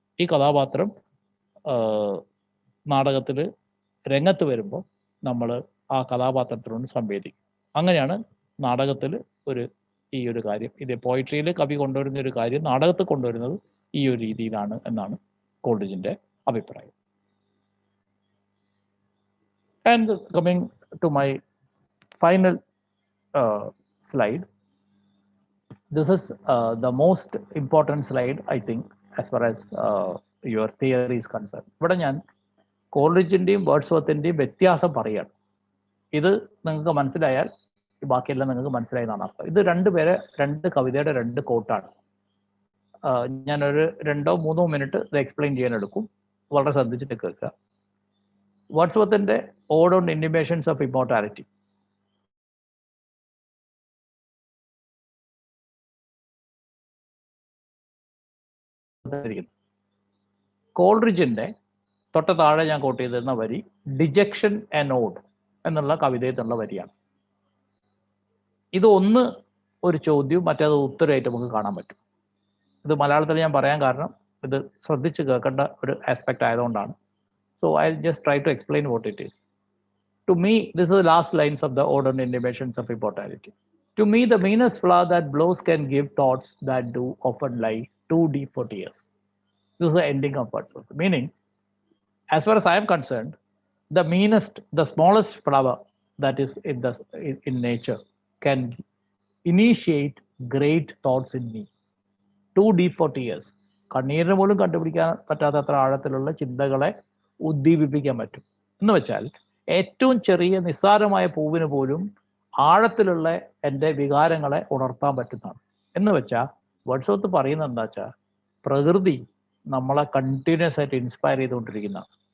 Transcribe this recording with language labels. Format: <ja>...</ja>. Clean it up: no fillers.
<ml>ഈ കഥാപാത്രം നാടകത്തിൽ രംഗത്ത് വരുമ്പോൾ നമ്മൾ ആ കഥാപാത്രത്തിനോട് സംവേദിക്കും. അങ്ങനെയാണ് നാടകത്തിൽ ഈ ഒരു കാര്യം, ഇത് പോയിട്രിയിൽ കവി കൊണ്ടുവരുന്ന ഒരു കാര്യം നാടകത്തിൽ കൊണ്ടുവരുന്നത് ഈ ഒരു രീതിയിലാണ് എന്നാണ് കോൾറിഡ്ജിന്റെ അഭിപ്രായം.</ml> <en>And coming to my final slide, this is the most important slide I think as far as your theory is concerned.</en> <ml>ഇവിടെ ഞാൻ കോൾറിഡ്ജിന്റെയും വേർഡ്സ്വർത്തിന്റെയും വ്യത്യാസം പറയുകയാണ്. ഇത് നിങ്ങൾക്ക് മനസ്സിലായാൽ ബാക്കിയെല്ലാം നിങ്ങൾക്ക് മനസ്സിലായി എന്നാണ് അർത്ഥം. ഇത് രണ്ട് കവിതയുടെ രണ്ട് കോട്ടാണ്. ഞാനൊരു 2-3 മിനിറ്റ് ഇത് എക്സ്പ്ലെയിൻ ചെയ്യാൻ എടുക്കും. വളരെ ശ്രദ്ധിച്ചിട്ട് കേൾക്കുക. വേർഡ്സ്വർത്തിന്റെ ഓഡ് ഓൺ ഇന്റിമേഷൻസ് ഓഫ് ഇമ്മോർട്ടാലിറ്റി. കോൾറിഡ്ജിന്റെ തൊട്ട താഴെ ഞാൻ കോട്ട് ചെയ്തിരുന്ന വരി ഡിജക്ഷൻ ആൻഡ് ഓഡ് എന്നുള്ള കവിതയിലുള്ള വരിയാണ്. ഇത് ഒന്ന് ഒരു ചോദ്യവും മറ്റേത് ഉത്തരമായിട്ട് നമുക്ക് കാണാൻ പറ്റും. ഇത് മലയാളത്തിൽ ഞാൻ പറയാൻ കാരണം ഇത് ശ്രദ്ധിച്ച് കേൾക്കേണ്ട ഒരു ആസ്പെക്ട് ആയതുകൊണ്ടാണ്.</ml> <en>So I just try to explain what it is. To me this is last lines of the ode on intimations of immortality. To me, the meanest flower that blows can give thoughts that do often lie too deep for tears. This is the ending of Wordsworth. Meaning, as far as I am concerned, the meanest, the smallest flower that is in nature can initiate great thoughts in me. Too deep for tears.</en> <ml>കണ്ണീരിന് പോലും കണ്ടുപിടിക്കാൻ പറ്റാത്തത്ര ആഴത്തിലുള്ള ചിന്തകളെ ഉദ്ദീപിപ്പിക്കാൻ പറ്റും. എന്ന് വെച്ചാൽ ഏറ്റവും ചെറിയ നിസ്സാരമായ പൂവിന് പോലും ആഴത്തിലുള്ള എൻ്റെ വികാരങ്ങളെ ഉണർത്താൻ പറ്റുന്നതാണ്. എന്ന് വെച്ചാൽ വേർഡ്സ്വർത്ത് പറയുന്നത് എന്താ വെച്ചാൽ പ്രകൃതി നമ്മളെ കണ്ടിന്യൂസ് ആയിട്ട് ഇൻസ്പയർ ചെയ്തുകൊണ്ടിരിക്കുന്നതാണ്.</ml>